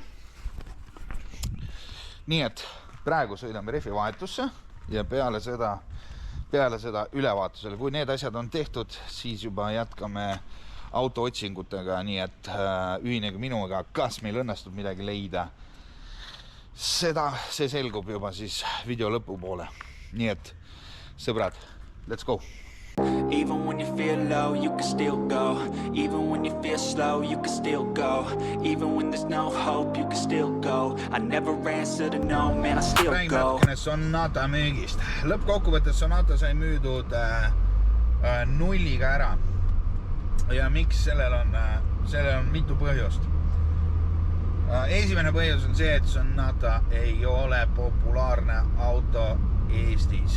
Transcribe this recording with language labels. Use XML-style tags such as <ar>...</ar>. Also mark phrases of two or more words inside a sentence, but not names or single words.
<et>Nii et praegu sõidame rehvi vahetusse ja peale seda ülevaatusele. Kui need asjad on tehtud, siis juba jätkame auto otsingutega, nii et ühinege minuga, kas meil õnnestub midagi leida. See selgub juba siis video lõpu poole. Nii et sõbrad,</et> <en>let's go! Even when you feel low, you can still go. Even when you feel slow, you can still go. Even when there's no hope, you can still go. I never answer to no, man, I still go.</en> <et>Räägime Sonata müügist. Lõppkokkuvõttes Sonata sai müüdud nulliga ära. Ja miks sellel on mitu põhjust. Esimene põhjus on see, et Sonata ei ole populaarne auto Eestis.</et>